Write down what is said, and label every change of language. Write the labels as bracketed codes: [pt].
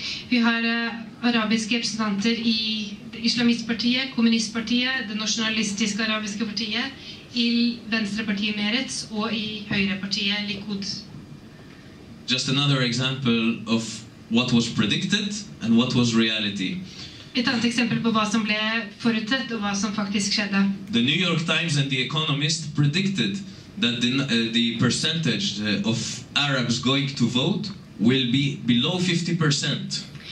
[no] Vi har arabiske representanter i islamistpartiet, kommunistpartiet, det nasjonalistiske arabiske partiet, i venstrepartiet Meretz og i høyrepartiet Likud. [en] Just another example of what was predicted and what was reality. [no] Et annet eksempel på hva som ble forutsett og hva som faktisk skjedde. [en] The New York Times and The Economist predicted that the percentage of Arabs going to vote will be below 50%.